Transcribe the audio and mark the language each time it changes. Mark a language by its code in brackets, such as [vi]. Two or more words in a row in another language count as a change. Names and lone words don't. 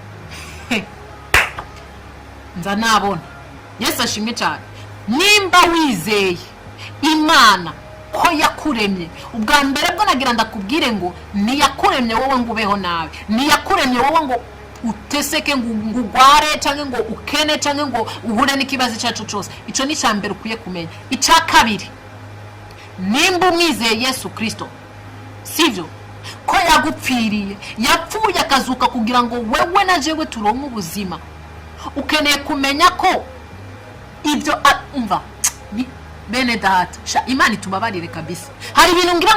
[rn] nza nabona Yesu ashimwe cyane nimba wizeye Imana ko yakuremye ubwa mbere bwo nagira ndakubwire ngo niyakuremye wowe ngo ubeho nawe niyakuremye wowe ngo uteseke ngo ugware cyangwa ngo ukene cyangwa ngo uhure n'ikibazo cyacu cyose ico ni cyambere ukuye kumenya ica kabiri nimba umwizeye Yesu Kristo sivyo ko yagupfiriye yapfuye akazuka kugira ngo wewe na jewe turonke ubuzima ukeneye kumenya ko ibyo umva bene data Imana itubabarire kabisa hari ibintu ngira